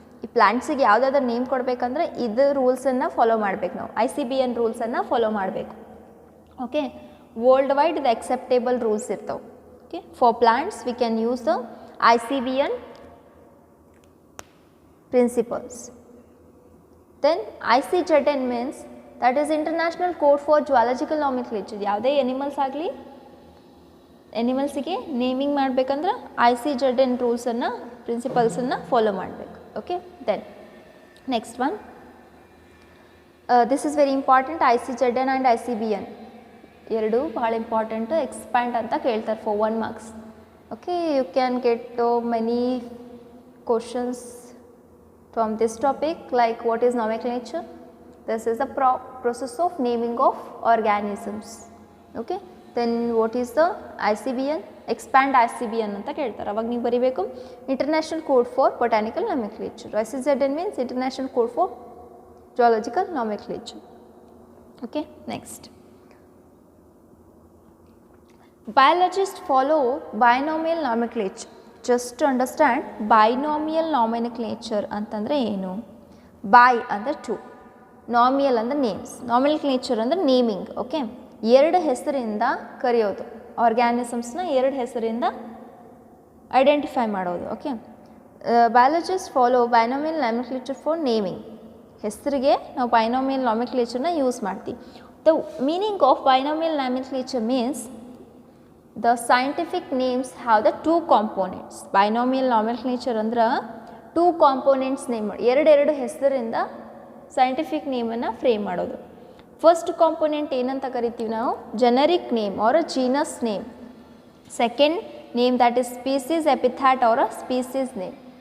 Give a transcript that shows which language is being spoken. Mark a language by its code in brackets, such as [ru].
[kn] ಈ ಪ್ಲ್ಯಾಂಟ್ಸಿಗೆ ಯಾವುದಾದ್ರೂ ನೇಮ್ ಕೊಡಬೇಕಂದ್ರೆ ಇದು ರೂಲ್ಸನ್ನು ಫಾಲೋ ಮಾಡಬೇಕು ನಾವು. ICBN ರೂಲ್ಸನ್ನು ಫಾಲೋ ಮಾಡಬೇಕು. Okay, world wide the acceptable rules ಇರ್ತವೆ. [en] Okay, for plants we can use the ICBN principles. Then ICZN means that is International Code for Zoological Nomenclature. [kn] ಯಾವುದೇ animals ಆಗಲಿ ಎನಿಮಲ್ಸಿಗೆ naming ಮಾಡಬೇಕಂದ್ರೆ ICZN ರೂಲ್ಸನ್ನು ಪ್ರಿನ್ಸಿಪಲ್ಸನ್ನು follow ಮಾಡಬೇಕು. [en] Okay, then next one, this is very important. [kn] ICZN and ICBN ಎರಡು ಭಾಳ important. Expand ಅಂತ ಕೇಳ್ತಾರೆ [en] For 1 marks. Okay, you can get many questions from this topic, like what is nomenclature? This is the process of naming of organisms. Okay, then what is the ICBN? Expand ICBN [kn] anta keltare. avag ನೀವು ಬರಿಬೇಕು International Code for Botanical Nomenclature. [en] ICZN means International Code for Zoological Nomenclature. Okay, next, biologists follow binomial nomenclature. Just to understand, binomial nomenclature [kn] ಅಂತಂದರೆ ಏನು? By ಅಂದರೆ to, ನಾಮಿಯಲ್ ಅಂದರೆ names, ನಾಮಿನಲ್ಕ್ಲೇಚರ್ ಅಂದರೆ naming. Okay, ಎರಡು ಹೆಸರಿಂದ ಕರೆಯೋದು, ಆರ್ಗ್ಯಾನಿಸಮ್ಸ್ನ ಎರಡು ಹೆಸರಿಂದ ಐಡೆಂಟಿಫೈ ಮಾಡೋದು. [en] Okay, biologist follow binomial nomenclature for naming. [kn] ಹೆಸರಿಗೆ ನಾವು ಬೈನಾಮಿಯಲ್ ನಾಮಿನಲ್ಕ್ಲೇಚರ್ನ ಯೂಸ್ ಮಾಡ್ತೀವಿ. [en] The meaning of binomial nomenclature means the scientific names have the two components. [kn] Binomial nomenclature ಅಂದ್ರೆ ಟೂ ಕಾಂಪೋನೆಂಟ್ಸ್ ನೇಮ್ ಮಾಡಿ ಎರಡು ಹೆಸರಿಂದ ಸೈಂಟಿಫಿಕ್ ನೇಮನ್ನು ಫ್ರೇಮ್ ಮಾಡೋದು. [en] first component [kn] ಏನಂತ ಕರಿತೀವಿ ನಾವು? [en] Generic name or a genus name. Second name that is species epithet or a species name.